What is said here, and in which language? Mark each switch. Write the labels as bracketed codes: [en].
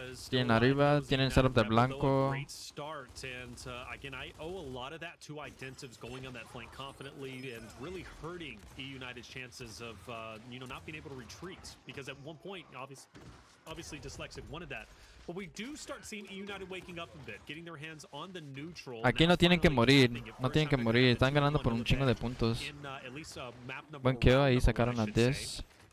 [es] Tienen arriba, tienen setup de blanco. [en] Again, I owe a lot of that to Identives going on that flank confidently and really hurting eUnited's chances of not being able to retreat, because at one point obviously Dyslexic wanted that. But we do start seeing eUnited waking up a bit, getting their hands on the neutral. [es] Aquí no tienen que morir, no tienen que morir, están ganando por un chingo de puntos. Buen kill, ahí sacaron a Dis.